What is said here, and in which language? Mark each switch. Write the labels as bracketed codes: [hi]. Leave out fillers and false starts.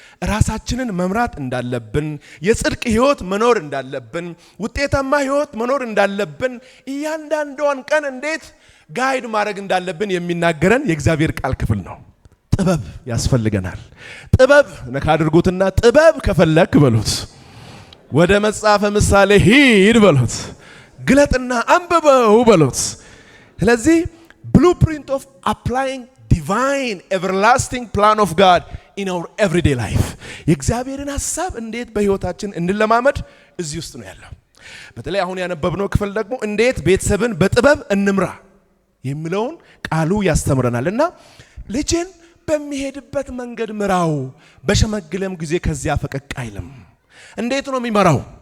[am] ራሳችንን መምራት እንዳለብን፣ የጽድቅ ህይወት መኖር እንዳለብን፣ ውጤታማ ህይወት መኖር እንዳለብን፣ እያንዳንዷን ቀን እንዴት ጋይድ ማድረግ እንዳለብን የሚናገረን የእግዚአብሔር ቃል ክፍል ነው። ጥበብ ያስፈልገናል። ጥበብ ነካ አድርጉትና ጥበብ ከፈለክ በሉት ወደ መጽሐፈ ምሳሌ ሂድ በሉት፣ ግለጥና አንብበው በሉት። ስለዚህ [en] blueprint of applying divine everlasting plan of God in our everyday life. [am] የእግዚአብሔርን ሐሳብ እንዴት በህይወታችን እንለማመድ እዚህ ውስጥ ነው ያለው። በተለይ አሁን ያነበብነው ክፍል ደግሞ እንዴት ቤተሰብን በጥበብ እንምራ የሚለውን ቃሉ ያስተምረናልና ልጅን በሚሄድበት መንገድ ምራው፣ በሸመገለም ጊዜ ከዚያ ፈቀቅ አይልም። እንዴት ነው የሚመራው?